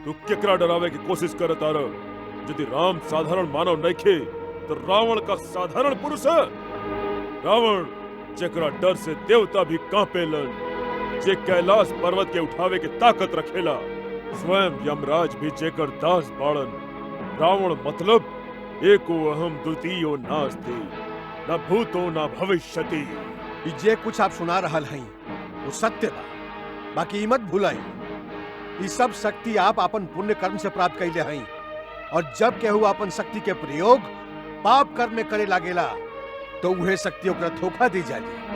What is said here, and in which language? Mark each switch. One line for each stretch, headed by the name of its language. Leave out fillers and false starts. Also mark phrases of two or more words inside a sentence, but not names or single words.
Bhojpuri: तू केकरा डरावे की कोशिश कर तारा? यदि राम साधारण मानव नइखे तो रावण का साधारण पुरुष है। रावण जेकरा डर से देवता भी कांपेलन, जे कैलाश पर्वत के उठावे के ताकत रखेला, स्वयं यमराज भी जेकर दास बाड़न। रावण मतलब
Sanskrit: एको अहम द्वितीयो नास्ति, न भूतो न भविष्यति।
Bhojpuri: ई जे कुछ आप सुना रहल हई वो सत्य बा, बाकी ई मत भूलाई ई सब शक्ति आप अपन पुण्य कर्म से प्राप्त कैले हई, और जब केहू अपन शक्ति के प्रयोग पाप कर्म में करे लागेला तो वह शक्ति ओकरा धोखा दी जाली।